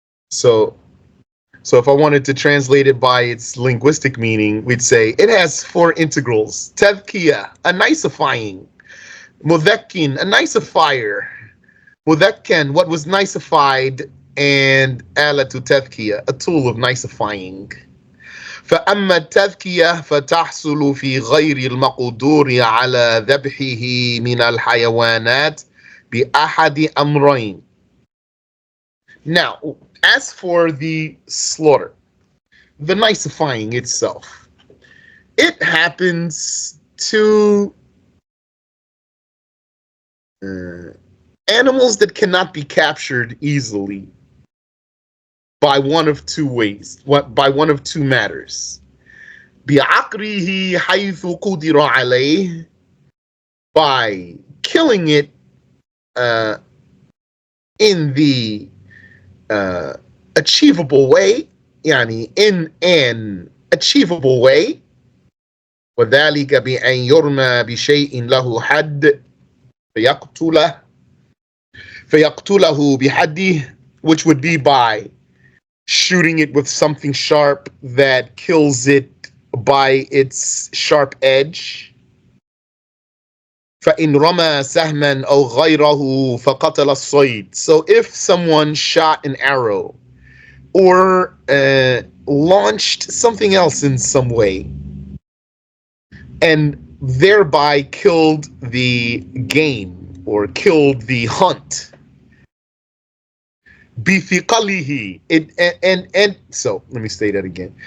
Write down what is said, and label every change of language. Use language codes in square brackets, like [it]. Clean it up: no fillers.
[en] So if I wanted to translate it by its linguistic meaning, we'd say it has 4 integrals. Tadhkiyah, a nicifying. Mudhakkin, a nicifier. Mudhakkan, what was nicified. And alatu tadhkiyah, a tool of nicifying. [ar] فأما التذكية فتحصل في غير المقدور على ذبحه من الحيوانات بأحد أمرين. [en] Now, as for the slaughter, the nicifying itself, it happens to animals that cannot be captured easily by one of 2 ways, by one of 2 matters. [ar] بِعَقْرِهِ حَيْثُ قُدِرَ عَلَيْهِ, [en] by killing it in the achievable way, يعني in an achievable way. [ar] وذلك بأن يرمى بشيء له حد فيقتله بحده, [en] which would be by shooting it with something sharp that kills it by its sharp edge. [ar] فإن رمى سهما أو غيره فقتل الصيد. [en] So if someone shot an arrow or launched something else in some way and thereby killed the game or killed the hunt, [ar] بِثِقَلِهِ, [en] and so let me say that again.